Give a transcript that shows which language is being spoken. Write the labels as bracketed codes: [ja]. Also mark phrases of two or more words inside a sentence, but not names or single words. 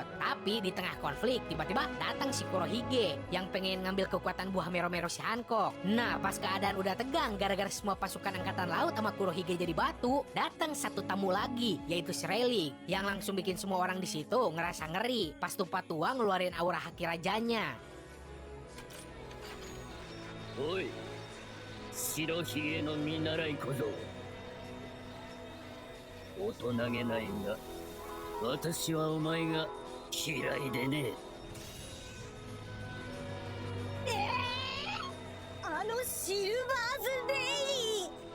[id] Tapi di tengah konflik tiba-tiba datang si Kurohige yang pengen ngambil kekuatan buah Mero-Mero si Hancock. Nah, pas keadaan udah tegang gara-gara semua pasukan angkatan laut sama Kurohige jadi batu, datang satu tamu lagi yaitu si Rayleigh yang langsung bikin semua orang di situ ngerasa ngeri pas Tupat Tua ngeluarin aura haki rajanya. [ja] おい、白ひげの見習い小僧。大人げないが、私はお前が嫌いでね。あのシルバーズレイ。